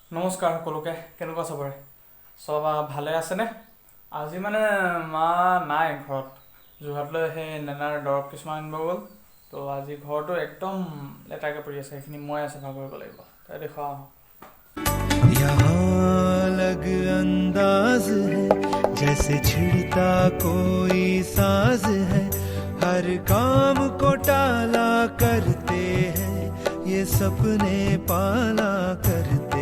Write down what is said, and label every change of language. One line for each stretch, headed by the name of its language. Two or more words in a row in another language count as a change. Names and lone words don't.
Assamese: নমস্কাৰ সকলোকে কেনেকুৱা চবৰে চব ভালে আছেনে আজি মানে মা নাই ঘৰত যোৰহাটলৈ সেই নেনাৰ দৰৱ কিছুমান আনিব গ'ল তো আজি ঘৰটো একদম লেটাকে পৰি আছে সেইখিনি মই চাফা কৰিব লাগিব তাই দেখুৱা
Hindi: यहाँ अलग अंदाज है जैसे छिड़ता कोई साज है हर काम को टाला करते हैं ये सपने पाला करते